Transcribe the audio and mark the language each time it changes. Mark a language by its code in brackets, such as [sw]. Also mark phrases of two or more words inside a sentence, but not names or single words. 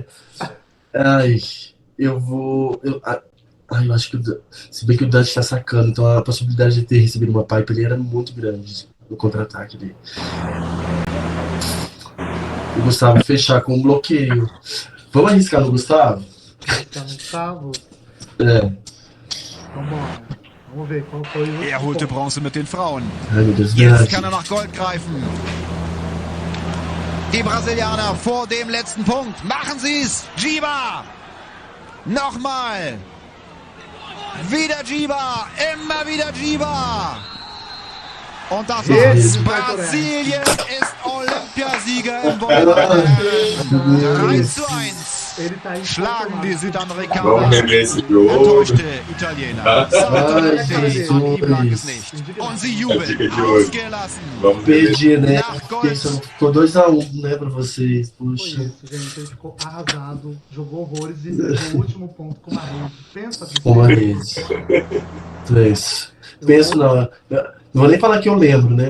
[pt] Ai, eu acho que se bem que o Dante tá sacando, então a possibilidade de ter recebido uma pipe ali era muito grande no contra-ataque dele. O Gustavo fechar com um bloqueio. Vamos arriscar no Gustavo? ficar no Gustavo. É. Vambora. Vamos ver qual foi o. [de] Er holte Bronze mit den Frauen. [pt] Ai, meu Deus, [de] Jetzt kann er [pt] verdade. [de] nach Gold greifen. Die Brasilianer vor dem letzten Punkt. Machen sie's. Giba. Nochmal. Wieder Giba. Immer wieder Giba. Und das war's. Brasilien ist Olympiasieger im Volleyball. 3:1. [pt] Ele tá [de] Schlagen die [pt] inconformado. [de] Südamerikaner. [pt] Vamos rever esse jogo. [de] Enttäuschte Italiener. Saute [pt] Ai, [de] Tedesco, an ihm lag es [pt] Jesus. [de] nicht. Und sie [pt] Dica [de] jubeln. [pt] de hoje. [de] Ausgelassen. [pt] Vamos rever. Perdi, né? [de] Nach [pt] Porque isso [de] Gold. [pt] ficou 2-1, né, pra vocês. Foi Puxa. isso, gente. Ele ficou arrasado, jogou horrores e entregou o último ponto com uma rede. Pensa que Uma vez. Três. Penso não. Não vou nem falar que eu lembro, né?